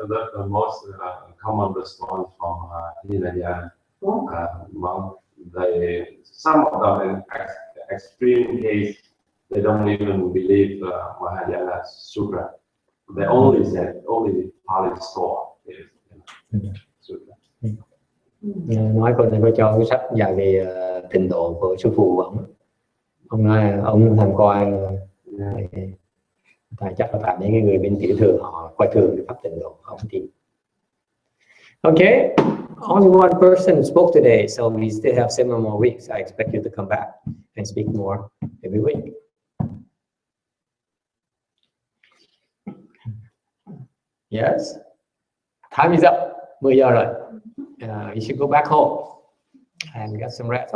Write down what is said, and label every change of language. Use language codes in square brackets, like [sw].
[en] that's the most common response from Hinayana Well, monks. Some of them in extreme case, they don't even believe Mahayana Sutra. They only said, only Pali store is Sutra. [vi] Nói con này có cho cái sách dạy về tịnh độ của sư phụ ông. ông tham quan chắc là phải mấy cái người bên tiểu thừa họ coi thường cái pháp tịnh độ, ông thì okay. [en] Only one person spoke today, so we still have 7 more weeks. I expect you to come back and speak more every week. Yes, time is up. [vi] 10 giờ rồi. [en] You should go back home and get some rest.